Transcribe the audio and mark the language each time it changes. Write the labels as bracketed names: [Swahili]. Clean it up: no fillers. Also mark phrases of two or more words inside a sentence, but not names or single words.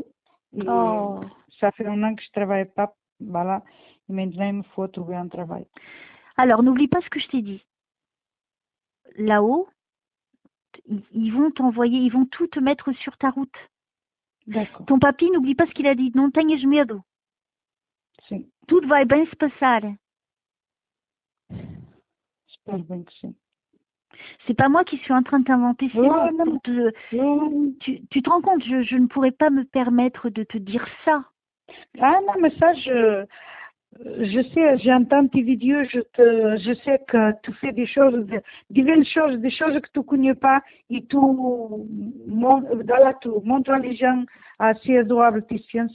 [French] Et ça fait un an que je ne travaille pas, voilà. Et maintenant, il me faut trouver un travail. Alors, n'oublie pas ce que je t'ai dit. Là-haut, ils vont t'envoyer, ils vont tout te mettre sur ta route. D'accord. Ton papy, n'oublie pas ce qu'il a dit. [Portuguese] Non tenhas medo. Sim. Tout vai bem se passar. [French] J'espère bien que sim. C'est pas moi qui suis en train de t'inventer ces mots. Tu te rends compte, je ne pourrais pas me permettre de te dire ça. Ah non, mais ça, je sais, j'entends tes vidéos, je sais que tu fais des choses, des belles choses, des choses que tu ne connais pas, et tu montres les gens assez adorables tes sciences.